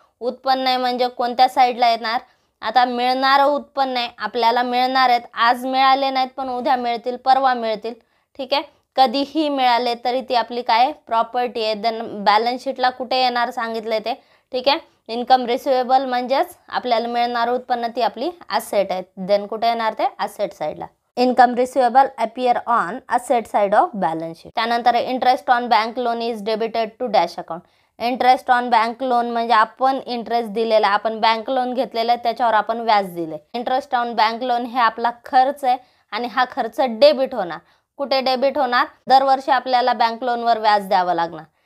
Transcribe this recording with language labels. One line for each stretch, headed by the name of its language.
Marathi: उत्पन्न आहे म्हणजे कोणत्या साईडला येणार, आता मिळणारं उत्पन्न आहे, आपल्याला मिळणार आहेत, आज मिळाले नाहीत पण उद्या मिळतील, परवा मिळतील. ठीक आहे, कधीही मिळाले तरी ती आपली काय प्रॉपर्टी आहे. देन बॅलन्स शीटला कुठे येणार सांगितले ते. ठीक आहे, इन्कम रिसिवेबल म्हणजेच आपल्याला मिळणारं उत्पन्न, ती आपली असेट आहे. देन कुठे येणार ते, असेट साईडला.
English: Income receivable appear on asset side of balance sheet.
Marathi: त्यानंतर
English: Interest on bank loan is debited to dash account.
Marathi: Interest on bank loan म्हणजे आपण इंटरेस्ट दिलेला, आपण बँक लोन घेतलेला आहे त्याच्यावर आपण व्याज दिले. इंटरेस्ट ऑन बँक लोन हे आपला खर्च आहे आणि हा खर्च डेबिट होणार. कुठे डेबिट होणार, दरवर्षी आपल्याला बँक लोनवर व्याज द्यावं लागणार.